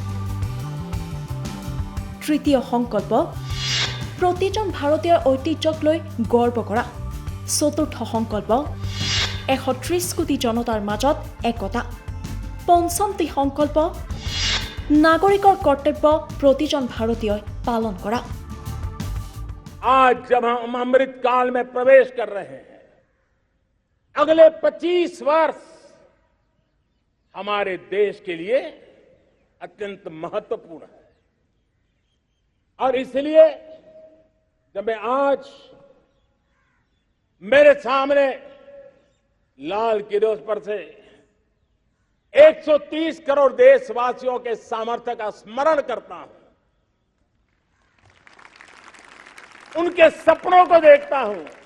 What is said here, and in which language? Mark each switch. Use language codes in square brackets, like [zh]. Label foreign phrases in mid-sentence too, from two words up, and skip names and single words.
[as] তৃতীয় সংকল্প, প্ৰতিজন ভাৰতীয়ৰ ঐতিহ্যক লৈ গৰ্ব কৰা। চতুৰ্থ সংকল্প, ১৩০ কোটি জনতাৰ মাজত একতা। পঞ্চমটি সংকল্প, নাগৰিকৰ কৰ্তব্য প্ৰতিজন ভাৰতীয়ই পালন কৰা। [hi] आज जब हम अमृत काल में प्रवेश कर रहे हैं, अगले 25 वर्ष हमारे देश के लिए अत्यंत महत्वपूर्ण है। और इसलिए जब मैं आज मेरे सामने लाल किले पर से 130 करोड़ देशवासियों के सामर्थ्य का स्मरण करता हूं, उनके सपनों को देखता हूं,